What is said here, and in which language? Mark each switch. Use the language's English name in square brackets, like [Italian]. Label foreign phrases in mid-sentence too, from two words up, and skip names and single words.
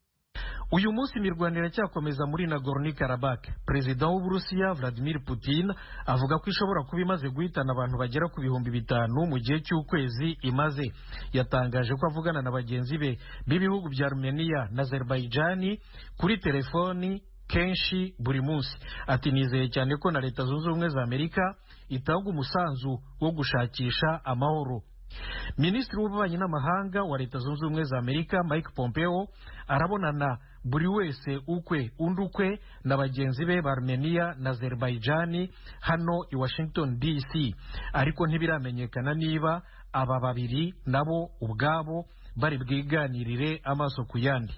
[Kinyarwanda] Uyu munsi imirwanire cyakomeza muri Nagorno-Karabakh. Perezida w'Uburusiya Vladimir Putin avuga ko ishobora kuba imaze guhitana abantu bagera ku 5,000 mu gihe cy'ukwezi imaze. Yatangaje ko avugana na bagenzi be b'ibihugu bya Armenia na Azerbaijan kuri telefoni kenshi buri munsi. Ati nizeye cyane ko na leta zunze ubumwe za Amerika itanga umusanzu wo gushakisha amahoro. Minisitiri w'ububanyi n'amahanga wa leta zunze ubumwe za Amerika Mike Pompeo arabonana buri wese ukwe undukwe na bagenzi be ba Armenia na Azerbaijan hano i Washington DC, ariko ntibiramenyekana niba aba babiri nabo ubwabo bari bwiganirire amaso ku yandi.